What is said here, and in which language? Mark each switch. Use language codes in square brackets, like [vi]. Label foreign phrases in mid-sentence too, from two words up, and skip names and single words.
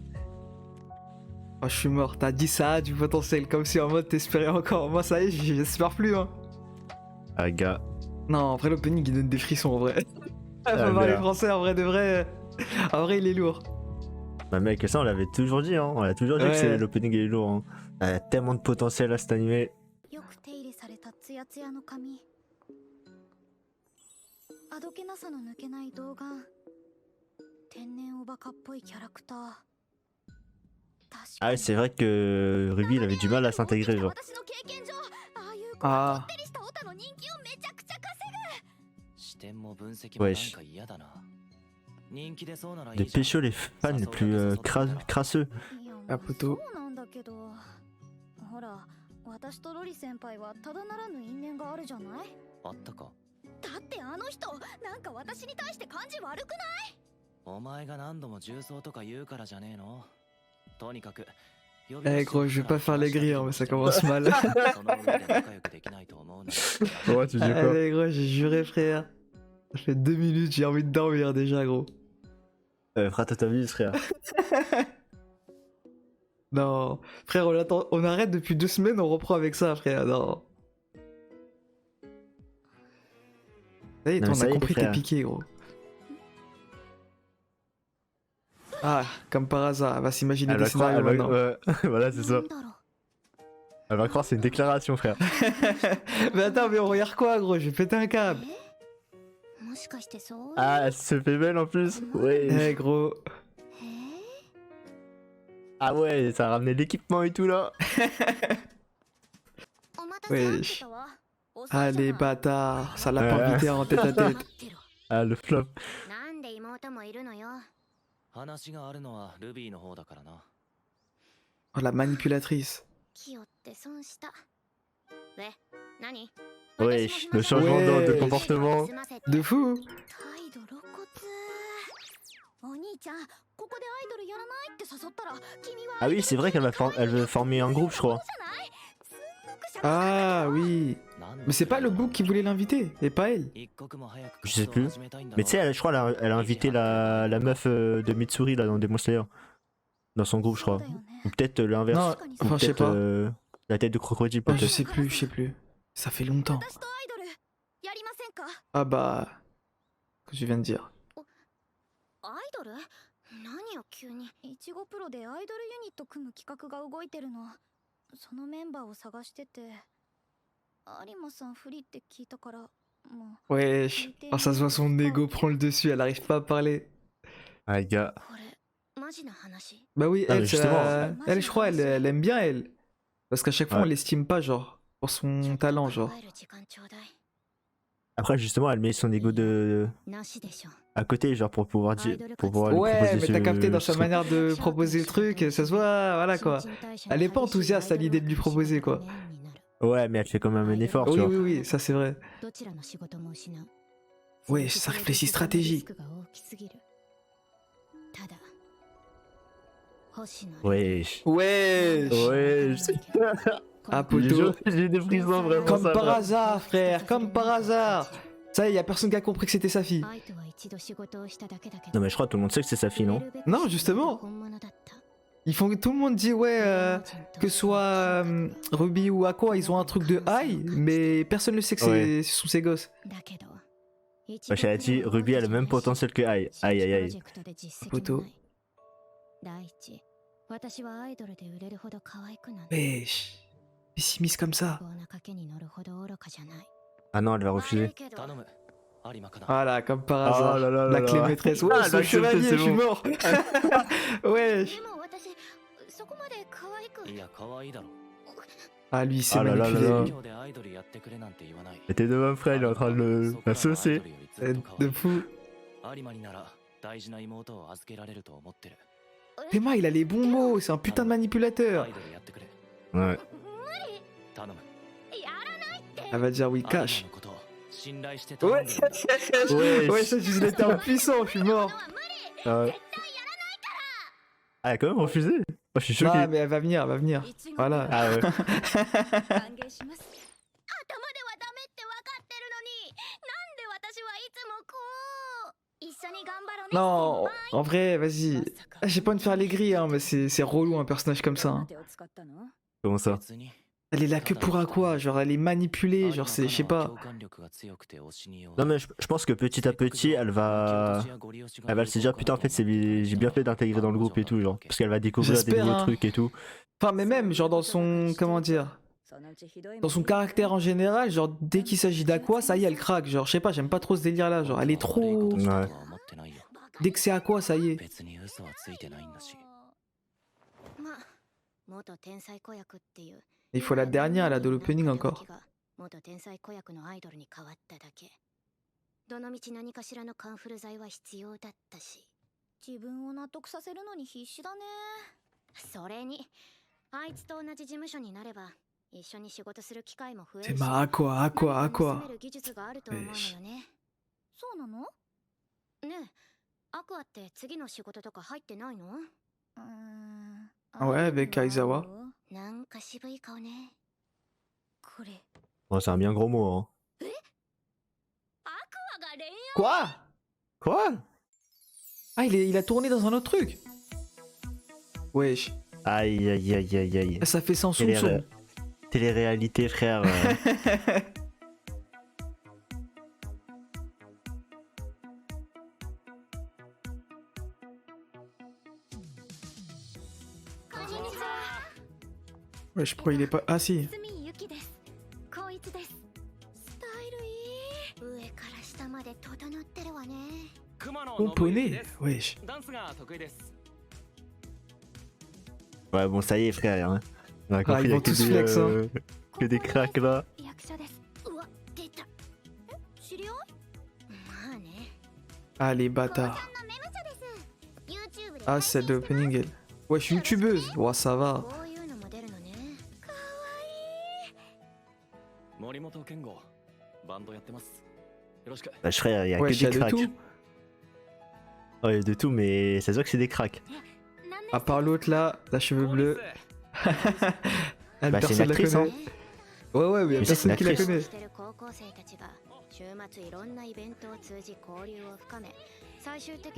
[fr] Oh, je suis mort, t'as dit ça a du potentiel, comme si en mode t'espérais encore. Moi, ça y est, j'espère plus, hein. Ah, gars. Non, en vrai, l'opening, il donne des frissons, en vrai. Ah, Faut parler merde. français, en vrai, de vrai. En vrai, il est lourd. Bah, mec, ça, on l'avait toujours dit, hein. On l'a toujours dit Ouais. que c'est l'opening est lourd, hein. Il y a tellement de potentiel à cet animé. [ja] よく手入れされたツヤツヤの髪、あどけなさの抜けない童顔、天然おバカっぽいキャラクター。確 [fr] Ah, [ja] か [fr] ouais, [ja] に [fr] c'est vrai que Ruby, il avait du mal à s'intégrer, genre. [ja] 私の経験上、ああいう子あーがこってりしたオタの人気をめちゃくちゃ稼ぐ。視点も分析もなんか嫌だな。人気出そうならいい [fr] De [ja] じゃん。 [fr] pécho les fans les plus crasseux. [ja] いやあポトそうなんだけど、ほら、私とロリ先輩はただならぬ因縁があるじゃない。あったか。だってあの人、なんか私に対して感じ悪くない？お前が何度も重曹とか言うからじゃねえの。とにかく。 [fr] Eh gros, je vais pas faire les grilles, hein, mais ça commence mal. Ouais, tu dis quoi? Allez gros, j'ai juré frère. Ça fait 2 minutes, j'ai envie de dormir déjà gros. Frère, toi, ta vie, frère. Non, frère, on arrête depuis 2 semaines, on reprend avec ça frère, non. Ça y est, Non, toi, mais on a ça y est, compris tes frère. piqués gros. Ah, comme par hasard, elle va s'imaginer Elle des va croire, scénarios maintenant. voilà, c'est ça. [ja] なんだろう。 [fr] Elle va croire c'est une déclaration, frère. Mais attends, mais on regarde quoi gros, je vais péter un câble. [ja] もしかしてそういう。 [fr] Ah, elle se fait belle en plus. Ouais. Eh gros. [ja] へえ。 [fr] Ah ouais, ça a ramené l'équipement et tout là. [ja] お待たせあって [fr] Wesh. [ja] たわ。 [fr] Ah les bâtards, ça l'a pas invité en tête à tête. [ja] 待ってろ。 [fr] Ah, le flop. [ja] なんで妹もいるのよ。話があるのはルビーの方だからな。 [fr] Oh la manipulatrice. [ja] キヨって損した。え、何？ [fr] Wesh, le changement de Wesh. comportement. De fou. [ja] 態度露骨。お兄ちゃん、ここでアイドルやらないって誘ったら、君は [fr] Ah oui, c'est vrai qu'elle elle veut former un groupe, je crois. Ah oui. Mais c'est pas le book qui voulait l'inviter, et pas elle. Je sais plus. Mais tu sais, je crois elle a invité la meuf de Mitsuri là dans Demon Slayer. Dans son groupe, je crois. Ou peut-être l'inverse. Non, Ou enfin je sais peut-être pas. la tête de crocodile, Oh, je peut-être. sais plus, je sais plus. Ça fait longtemps. [ja] 私とアイドルやりませんか？ [fr] Ah bah... Que je viens de dire. [ja] アイドル？何よ急に。いちごプロでアイドルユニット組む企画が動いてるの。そのメンバーを探してて、有馬さん不利って聞いたから、もう。 [fr] Wesh. Oh, ça se voit, son ego prend le dessus, elle arrive pas à parler. Ah, gars. [ja] これマジな話。 [fr] Bah oui, Ah, mais elle, justement. elle je crois, elle aime bien elle. Parce qu'à chaque fois, Ouais. on l'estime pas, genre. Pour son talent, genre. [ja] 考える時間ちょうだい。 [fr] Après, justement, elle met son ego de... [ja] なしでしょ。 [fr] à côté, genre pour pouvoir dire... Pour pouvoir lui Ouais, proposer mais ce- t'as capté dans sa ce- manière de proposer le truc, ça se voit, voilà quoi. Elle est pas enthousiaste à l'idée de lui proposer, quoi. Ouais, mais elle fait quand même un effort, tu Oui, vois. oui, oui, ça c'est vrai. [ja] どちらの仕事も失う。 [fr] Ouais, ça réfléchit stratégie. [ja] ただ、星野 [fr] Wesh. Wesh. Wesh. Ah, poteau. J'ai des frissons vraiment. Comme ça par va. hasard, frère, comme par hasard. Ça y est, y a personne qui a compris que c'était sa fille. [ja] 愛とは一度仕事をしただけだけ [fr] Non [ja] ど [fr] mais je crois que tout le monde sait que c'est sa fille, non? Non, justement. [ja] 本物だった [fr] Ils font, tout le monde dit, ouais, que ce soit Ruby ou Aqua, ils ont un truc de high, mais personne ne sait que Ouais. ce sont ses gosses. [ja] だけど [fr] Wesh, elle a dit Ruby a le même potentiel que Ai. Aïe aïe aïe. ポト [ja] 第一、私はアイドルで売れるほど可愛くなん [fr] Wesh. Pessimiste comme ça. [ja] な賭けに乗るほど愚かじゃない。 [fr] Ah non, elle va refuser. [ja] 頼む。有馬かな。 [fr] Voilà, comme par Ah hasard. là là là La là. clé maîtresse. Ouais, Ah, son elle a accepté, chevalier, c'est je suis bon. mort. Wesh. [ja] でも私、そこまで可愛く。いや、可愛いだろ。 [fr] Ah, lui, il s'est Ah là là là manipulé. là. lui. [ja] 今日でアイドルやってくれなんて言わない。 [fr] Et tes deux mêmes frères, il est en train de la saucer. De fou. [ja] 有馬になら大事な妹を預けられると思ってる。 [fr] Théma, il a les bons mots, c'est un putain de manipulateur. [ja] アイドルやってくれ [fr] Ouais. [ja] 頼む [fr] Elle va dire oui, [ja] アイドル [fr] cash. [ja] のことを信頼して頼 [fr] Ouais, [ja] んでるんだ [fr] ouais, ça, je l'ai été impuissant, je suis mort. Ouais. Ah, elle a quand même refusé. Moi, je suis choqué. Non, mais elle va venir, elle va venir. Voilà. Ah ouais. [ja] 歓迎します頭ではダメって分かってるのになんで私はいつもこう一緒に頑張ろうね [fr] Non, en vrai, vas-y. Ah, j'ai pas envie de faire les grilles, hein, mais c'est relou un personnage comme ça. Hein. Comment ça? [ja] 別に [fr] Elle est là que pour à quoi? Genre, elle est manipulée, genre, c'est, je sais pas. [ja] 共感力が強くて推しに弱い [fr] Non, mais je pense que petit à petit, elle va se dire putain, en fait, j'ai bien fait d'intégrer dans le groupe et tout, genre. Parce qu'elle va découvrir des J'espère, nouveaux hein. trucs et tout. Enfin, mais même, genre, dans son. Comment dire? Dans son caractère en général, genre, dès qu'il s'agit d'Aqua, ça y est, elle craque. Genre, je sais pas, j'aime pas trop ce délire là. Genre, elle est trop. Ouais. Dès que c'est Aqua, ça y est. [ja] 別に嘘はついてないんだしまあ元天才子役っていう [fr] Il faut la dernière là de l'opening encore. [ja] 元天才子役のアイドルに変わっただけどのみち何かしらのカンフル剤は必要だったし自分を納得させるのに必死だねそれにあいつと同じ事務所になれば一緒に仕事する機会も増え [fr] C'est [ja] るし [fr] ma Aqua, Aqua, [ja] 何か盗 [fr] Aqua. [ja] める技術があると思うのよねそうなのねえアクアって次の仕事とか入ってないの [fr] Ouais, avec Aizawa. [ja] なんか渋い顔ねこれ [fr] Bon, c'est un bien gros mot, hein. [ja] アクアが恋愛 [fr] Quoi? Quoi? Ah, il a tourné dans un autre truc. Wesh. Aïe, aïe, aïe, aïe, aïe. Ça fait sans Télé- soupçon. Télé-réalité, frère. [ja] こんにちは [fr] Wesh, pourquoi il est pas. Ah, si. [ja] 住ゆきです光一ですスタイルいい上から下まで整ってるわね熊野 [fr] Componné. Wesh. [ja] ダンスが得意です [fr] Ouais, bon, ça y est, frère. Hein. On a compris, ils y a vont que tous des, flex, hein. que des cracks là. [ja] 役者ですうわ出たえ知り合いまあね [fr] Ah, les [ja] こうちゃん [fr] bâtards. [ja] のメムチャです YouTube で [fr] Ah, celle de opening, elle. Wesh, youtubeuse. Ouais, ça va. [ja] こういうのも出るのねかわいい森本健吾バンドやってますよろしく [fr] Bah, frère, y a Wesh, que y a des de cracks. tout. Ouais, y a de tout, mais ça se voit que c'est des cracks. À part l'autre là, la cheveux bleus. Elle, Bah, c'est personne une la actrice, connaît. Ouais, ouais, mais y a Mais ça, c'est personne qui la une actrice. connaît. [ja] してる高校生たちが週末いろんなイベントを通じ交流を深め最終的